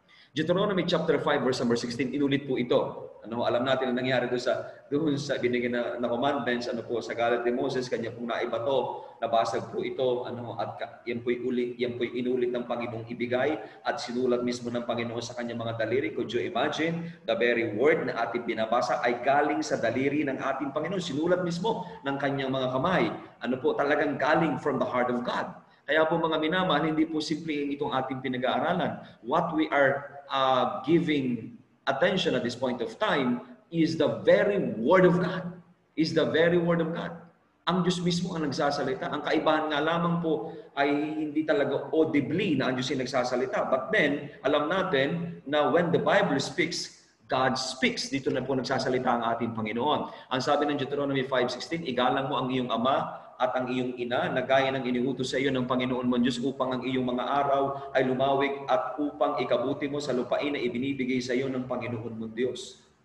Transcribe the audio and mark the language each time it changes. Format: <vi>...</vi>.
<tl>Deuteronomy chapter 5 verse number 16, inulit po ito. Alam natin ang nangyari doon sa binigyan na commandments, sa galit ni Moses, kanya pong naibato, nabasag po ito, at yan po'y inulit ng Panginoong ibigay at sinulat mismo ng Panginoon sa kanyang mga daliri.</tl> <en>Could you imagine? The very word</en> <tl>na ating binabasa ay galing sa daliri ng ating Panginoon, sinulat mismo ng kanyang mga kamay. Talagang galing</tl> <en>from the heart of God.</en> <tl>Kaya po mga minamahal, hindi po simple itong ating pinag-aaralan.</tl> <en>What we are giving attention at this point of time is the very Word of God. Is the very Word of God.</en> <tl>Ang Diyos mismo ang nagsasalita. Ang kaibahan nga lamang po ay hindi talaga audibly na ang Diyos ang nagsasalita.</tl> <en>But then,</en> <tl>alam natin na</tl> <en>when the Bible speaks, God speaks.</en> <tl>Dito na po nagsasalita ang ating Panginoon. Ang sabi ng Deuteronomy 5:16, igalang mo ang iyong ama at ang iyong ina na gaya ng iniutos sa iyo ng Panginoon mong Diyos upang ang iyong mga araw ay lumawig at upang ikabuti mo sa lupain na ibinibigay sa iyo ng Panginoon mong Diyos.</tl>